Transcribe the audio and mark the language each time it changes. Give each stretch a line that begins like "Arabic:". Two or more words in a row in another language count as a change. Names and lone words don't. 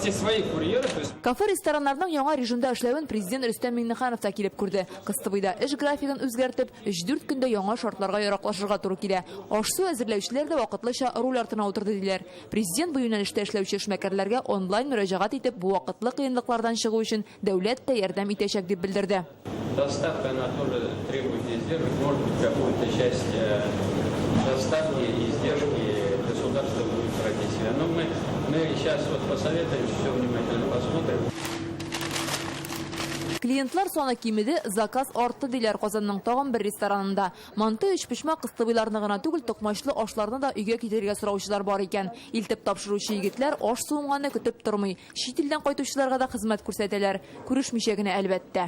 Tatar: Кафе, рестораннарның яңа режимда эшләвен президент Рөстәм Миңнеханов та килеп күрде. Кыстыбыйда эш графигын үзгәртеп, 3-4 көндә яңа шартларга яраклашырга туры килә. Аш-су әзерләүчеләр дә вакытлыча руль артына утырды диләр. Президент бу юнәлештә эшләүче эшмәкәрләргә онлайн мөрәҗәгать итеп, бу вакытлы кыенлыклардан чыгу өчен дәүләт тә ярдәм итәчәк дип белдерде.
Russian: Доставка, она тоже требует издержек, может быть, какую-то часть доставки и издержки государство будет брать на себя. Но мы сейчас вот посоветуем, все внимательно посмотрим.
Tatar: Клиентлар саны кимеде, заказ артты диләр Казанның тагын бер ресторанында. Манты эчпешмә кыстыбыйларны гына түгел, токмачлы ашларны да өйгә китергә сораучылар бар икән. Илтеп тапшыручы егетләр аш суынганны көтеп тормый. Чит илдән кайтучыларга да хезмәт күрсәтәләр. Күрешмичә генә әлбәттә.